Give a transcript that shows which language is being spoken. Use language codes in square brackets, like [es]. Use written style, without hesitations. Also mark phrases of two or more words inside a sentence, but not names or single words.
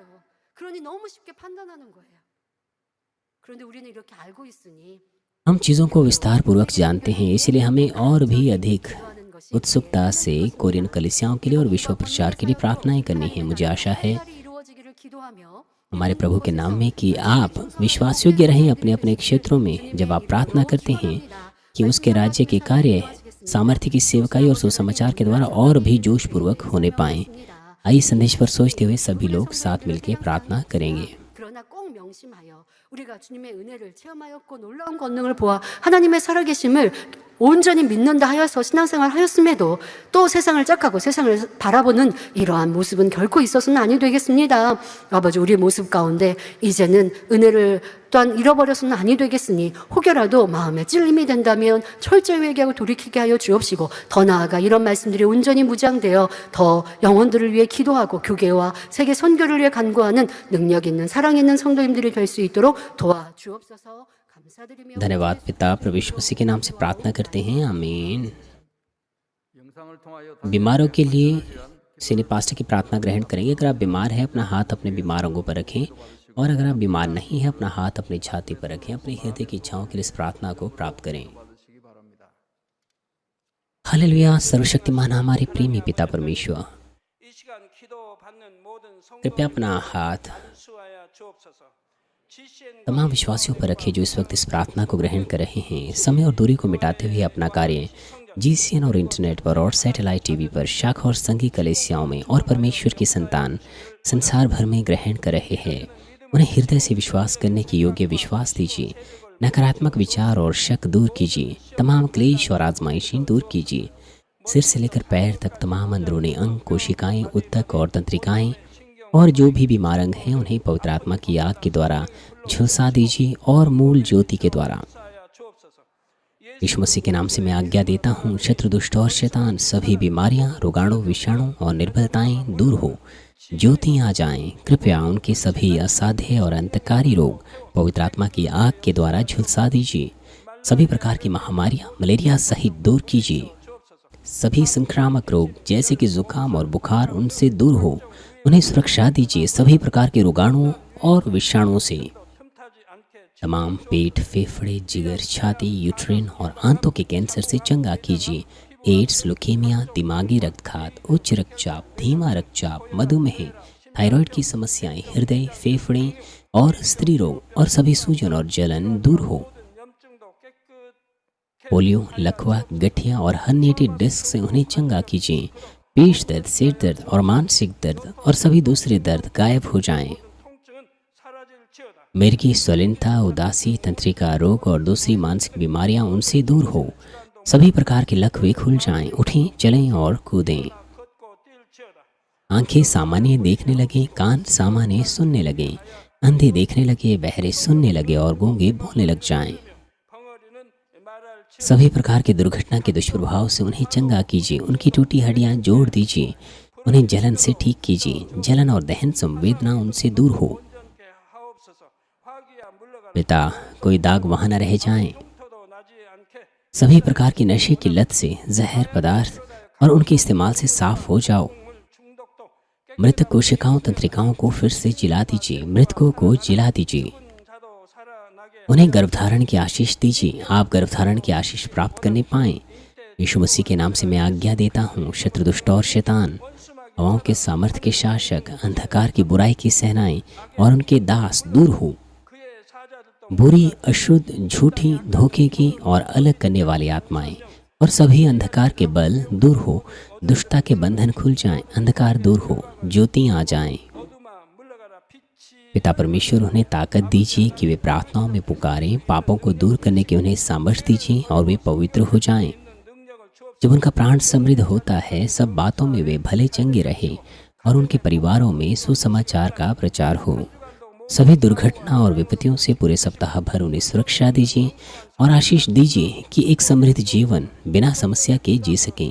[ko] 그러니 너무 쉽게 판단하는 거예요. 그런데 우리는 이렇게 알고 있으니 [hi] हम चीज़ों को विस्तार पूर्वक जानते हैं, इसलिए हमें और भी अधिक [ko] 하는 것이 [hi] उत्सुकता से कोरियन कलीसियाओं के लिए और विश्व प्रचार के लिए प्रार्थनाएं करनी है। मुझे आशा है [ko] 딸이 이루어지기를 기도하며 [hi] हमारे प्रभु के नाम में कि आप विश्वास योग्य रहें अपने अपने क्षेत्रों में। जब आप प्रार्थना करते हैं कि उसके राज्य के कार्य सामर्थ्य की सेवकाई और सुसमाचार के द्वारा और भी जोशपूर्वक होने पाएं। आइए संदेश पर सोचते हुए सभी लोग साथ मिलकर प्रार्थना करेंगे। [ko] 그러나 꼭 명심하여 우리가 주님의 은혜를 체험하였고 놀라운 권능을 보아 하나님의 살아계심을 온전히 믿는다 하여서 신앙생활 하였음에도 또 세상을 짝하고 세상을 바라보는 이러한 모습은 결코 있어서는 아니 되겠습니다. 아버지, 우리의 모습 가운데 이제는 은혜를 또한 잃어버려서는 아니 되겠으니 혹여라도 마음에 찔림이 된다면 철저히 회개하고 돌이키게 하여 주옵시고, 더 나아가 이런 말씀들이 온전히 무장되어 더 영혼들을 위해 기도하고 교계와 세계 선교를 위해 간구하는 능력 있는 사랑 있는 성도님들이 될 수 있도록 도와주옵소서. 감사드리며 [hi] धन्यवाद पिता, प्रभु यीशु मसीह के नाम से प्रार्थना करते हैं, आमीन। [ko] 영상을 통하여 [hi] बीमारों के लिए [en] senior pastor [hi] की प्रार्थना ग्रहण करेंगे। अगर आप बीमार हैं अपना हाथ अपने बीमार अंगों पर रखें, और अगर आप बीमार नहीं हैं अपना हाथ अपनी छाती पर रखें। अपने हृदय की इच्छाओं के लिए इस प्रार्थना को प्राप्त करें। [ko] 받으시기 바랍니다. [hi] हालेलुया। सर्वशक्तिमान हमारे प्रेमी पिता परमेश्वर, [ko] 이 시간 기도받는 모든 [hi] कृपया अपना हाथ [ko] 성수하여 주옵소서. 지시엔 [hi] तमाम विश्वासियों पर रखें जो इस वक्त इस प्रार्थना को ग्रहण कर रहे हैं। समय और दूरी को मिटाते हुए अपना कार्य GCN और इंटरनेट पर और [en] satellite TV [hi] पर शाखा और संघी कलीसियाओं में और परमेश्वर की संतान संसार भर में ग्रहण कर रहे हैं। उन्हें हृदय से विश्वास करने के योग्य विश्वास दीजिए। नकारात्मक विचार और शक दूर कीजिए। तमाम क्लेश और आजमाइशें दूर कीजिए। सिर से लेकर पैर तक तमाम अंदरूनी अंग, कोशिकाएं, ऊतक और तंत्रिकाएं और जो भी बीमार अंग हैं उन्हें पवित्र आत्मा की आग के द्वारा झुलसा दीजिए और मूल ज्योति के द्वारा। 하여 주옵소서. यीशु मसीह के नाम से मैं आज्ञा देता हूँ, शत्रु, दुष्ट और शैतान सभी बीमारियां, रोगाणु, विषाणु और निर्बलताएं दूर हो, ज्योति आ जाएं। कृपया उनके सभी असाध्य और अंतकारी रोग पवित्र आत्मा की आग के द्वारा झुलसा दीजिए। सभी प्रकार की महामारियां, मलेरिया सहित दूर कीजिए। सभी संक्रामक रोग जैसे कि जुकाम और बुखार उनसे दूर हो, उन्हें सुरक्षा दीजिए। सभी प्रकार के रोगाणुओं और विषाणुओं से [ko] 틈타지 않게 [hi] तमाम पेट, फेफड़े, जिगर, छाती, यूट्रिन और आंतों के कैंसर से चंगा कीजिए। एड्स, लुकेमिया, दिमागी रक्तघात, उच्च रक्तचाप, धीमा रक्तचाप, मधुमेह, थायराइड की समस्याएं, हृदय, फेफड़े और स्त्री रोग और सभी सूजन और जलन दूर हो। [ko] 염증도 깨끗 [hi] पोलियो, लकवा, गठिया और [en] herniated disc [hi] से उन्हें चंगा कीजिए। पेट दर्द, सिर दर्द और मानसिक दर्द और सभी दूसरे दर्द गायब हो जाएं। [ko] 통증은 사라질지어다. [hi] मिर्गी, स्वलिनता, उदासी, तंत्रिका रोग और दूसरी मानसिक बीमारियां उनसे दूर हो। सभी प्रकार के लकवे खुल जाएं। उठें, चलें और कूदें। [ko] 걷고 뛸지어다. [hi] आंखें सामान्य देखने लगे, कान सामान्य सुनने लगे, अंधे देखने लगे, बहरे सुनने लगे और गूंगे बोलने लग जाएं। [ko] 벙어리는 말할 [hi] सभी प्रकार के दुर्घटना के दुष्प्रभाव से उन्हें चंगा कीजिए। उनकी टूटी हड्डियां जोड़ दीजिए। उन्हें जलन से ठीक कीजिए। जलन और दहन संवेदना उनसे दूर हो। [ko] 온전케 하옵소서. 화기야 물러가라. [hi] पिता, कोई दाग वहाँ न रह जाएं। [ko] 터도 나지 않게 [hi] सभी प्रकार की नशे की लत से, जहर पदार्थ और उनके इस्तेमाल से साफ हो जाओ। [ko] 물 중독도 [hi] मृत कोशिकाओं, तंत्रिकाओं को फिर से जिला दीजिए। मृतकों को जिला दीजिए। [ko] 자도 살아나게 [hi] उन्हें गर्भधारण की आशीष दीजिए। आप गर्भधारण की आशीष प्राप्त करने पाएं। यीशु मसीह के नाम से मैं आज्ञा देता हूँ, शत्रु, दुष्ट और शैतान हवाओं के सामर्थ्य के शासक, अंधकार की बुराई की सेनाएं और उनके दास दूर हो। [ko] 그의 사자들도 [hi] बुरी, अशुद्ध, झूठी, धोखे की और अलग करने वाली आत्माएं और सभी अंधकार के बल दूर हो। दुष्टता के बंधन खुल जाएं, अंधकार दूर हो, ज्योति आ जाएं। [ko] 어둠아 물러가라 빛이 [hi] पिता परमेश्वर उन्हें ताकत दीजिए कि वे प्रार्थनाओं में पुकारें, पापों को दूर करने की उन्हें सामर्थ्य दीजिए और वे पवित्र हो जाएं। [ko] 능력을 주옵소서. [hi] जब उनका प्राण समृद्ध होता है, सब बातों में वे भले चंगे रहे और उनके परिवारों में सुसमाचार का प्रचार हो। सभी दुर्घटना और विपत्तियों से पूरे सप्ताह भर उन्हें सुरक्षा दीजिए और आशीष दीजिए कि एक समृद्ध जीवन बिना समस्या के जी सकें।